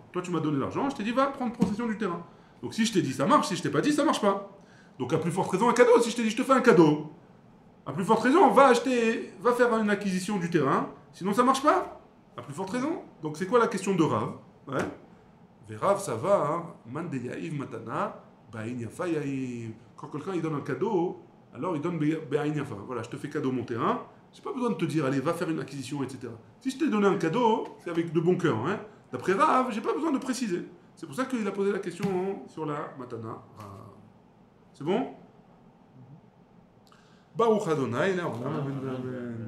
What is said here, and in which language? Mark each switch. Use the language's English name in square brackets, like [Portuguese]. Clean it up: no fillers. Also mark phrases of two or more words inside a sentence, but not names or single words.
[French] Toi tu m'as donné l'argent, je t'ai dit va prendre possession du terrain. Donc si je t'ai dit ça marche, si je t'ai pas dit ça marche pas. Donc à plus forte raison un cadeau. Si je t'ai dit je te fais un cadeau, à plus forte raison, va faire une acquisition du terrain, sinon ça marche pas. À plus forte raison. Donc c'est quoi la question de Rav? Ouais. Rav, ça va, hein. [Aramaic] מאן דיהיב מתנה בעין יפה יהיב. [French] Quand quelqu'un il donne un cadeau, alors il donne [Aramaic] בעין יפה. [French] Voilà, je te fais cadeau mon terrain. J'ai pas besoin de te dire, allez, va faire une acquisition, etc. Si je t'ai donné un cadeau, c'est avec de bon cœur, hein. D'après Rav, j'ai pas besoin de préciser. C'est pour ça qu'il a posé la question sur la matana. C'est bon? [Hebrew] ברוך אדני, [French] là, on a